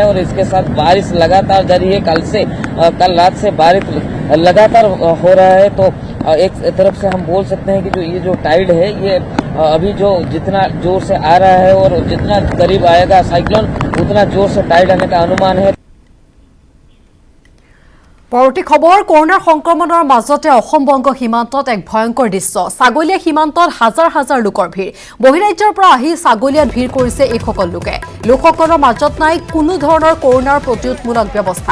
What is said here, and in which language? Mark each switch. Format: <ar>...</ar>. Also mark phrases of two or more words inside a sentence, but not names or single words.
<hi>और इसके साथ बारिश लगातार जारी है, कल रात से बारिश लगातार हो रहा है। तो एक तरफ से हम बोल सकते हैं कि ये जो टाइड है ये अभी जो जितना जोर से आ रहा है और जितना करीब आएगा साइक्लोन उतना जोर से टाइड आने का अनुमान है।</hi> <as>পৰৱৰ্তী খবৰ কৰোনাৰ সংক্ৰমণৰ মাজতে অসম-বংগ সীমান্তত এক ভয়ংকৰ দৃশ্য। ছাগলীয়া সীমান্তত হাজাৰ হাজাৰ লোকৰ ভিৰ। বহিৰাজ্যৰ পৰা আহি ছাগলীয়াত ভিৰ কৰিছে এইসকল লোকে। লোকসকলৰ মাজত নাই কোনো ধৰণৰ কৰোনাৰ প্ৰতিৰোধমূলক ব্যৱস্থা।</as>